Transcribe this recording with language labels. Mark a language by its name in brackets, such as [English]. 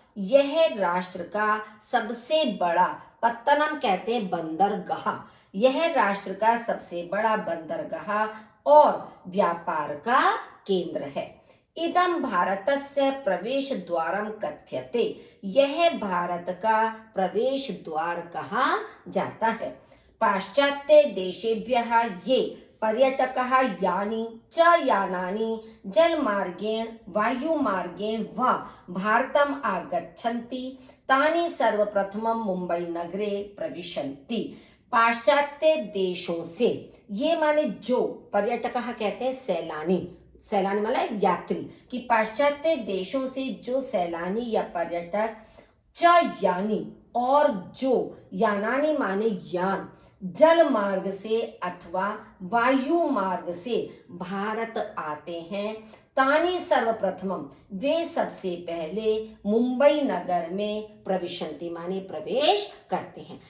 [Hindi] यह राष्ट्र का सबसे बड़ा, पत्तनम कहते हैं बंदरगाह, यह राष्ट्र का सबसे बड़ा बंदरगाह और व्यापार का केंद्र है। [Sanskrit] इदम भारतस्य प्रवेश द्वारम कथ्यते। [Hindi] यह भारत का प्रवेश द्वार कहा जाता है। [Sanskrit] पाश्चात्य देशेभ्यः ये पर्यटकः यानि च यानानि जलमार्गेण वायुमार्गेण वा भारतम् आगच्छन्ति तानि सर्वप्रथमं मुंबई नगरे प्रविशन्ति। [Hindi] पाश्चात्य देशों से, ये माने जो पर्यटकः कहते हैं सैलानी, सैलानी मतलब यात्री, कि पाश्चात्य देशों से जो सैलानी या पर्यटक, च यानी और जो, यानानी माने यान, जल मार्ग से अथवा वायु मार्ग से भारत आते हैं, तानी सर्वप्रथमम, वे सबसे पहले मुंबई नगर में प्रविशन्ति माने प्रवेश करते हैं।